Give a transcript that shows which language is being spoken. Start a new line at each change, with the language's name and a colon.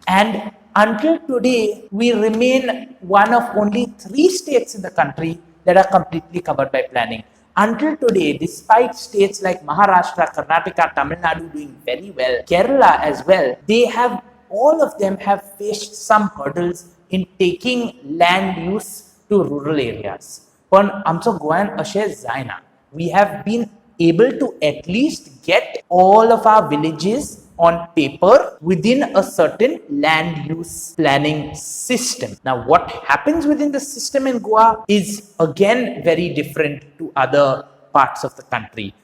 English: And until today, we remain one of only 3 states in the country that are completely covered by planning. Until today, despite states like Maharashtra, Karnataka, Tamil Nadu doing very well, Kerala as well, all of them have faced some hurdles in taking land use to rural areas.
Goan Konkani: पण आमचो गोंयान अशें जायना.
English: We have been able to at least get all of our villages on paper within a certain land use planning system. Now, what happens within the system in Goa is again very different to other parts of the country.